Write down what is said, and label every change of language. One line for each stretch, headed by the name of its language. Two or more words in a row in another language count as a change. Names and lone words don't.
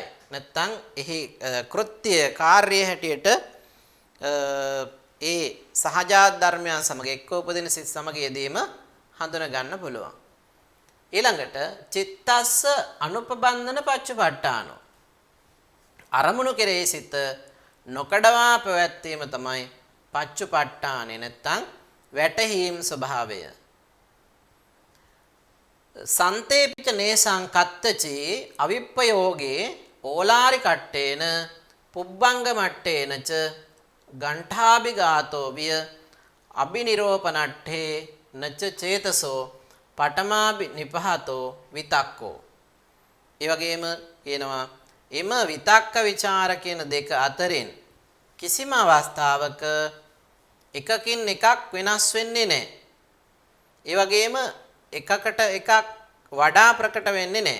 Sinhala: නැත්නම් එහි කෘත්‍ය කාර්යය හැටියට ඒ සහජාත ධර්මයන් සමග එක්ව උපදින සිත් සමග යෙදීම හඳුනා ගන්න පුළුවන්. ඊළඟට
Pali: චිත්තස්ස අනුපබන්ධන පච්චපට්ඨානෝ
Sinhala: අරමුණු කෙරෙහි සිත නොකඩවා පැවැත්වීම තමයි පච්චපට්ඨානේ නැත්නම් වැටහීම් ස්වභාවය.
Pali: සන්තේපිච නේසං කත්තචි අවිප්පයෝගේ ඕලාරි කට්ටේන පුබ්බංග මට්ටේනච ගණ්ඨාභිගාතෝ විය අබිනිරෝපනට්ඨේ නච චේතසෝ පඨමාභි නිපහතෝ විතක්කෝ.
Sinhala: ඒ වගේම කියනවා එම විතක්ක ਵਿਚාර කියන දෙක අතරින් කිසිම අවස්ථාවක එකකින් එකක් වෙනස් වෙන්නේ නැහැ. ඒ වගේම එකකට එකක් වඩා ප්‍රකට වෙන්නේ නැහැ.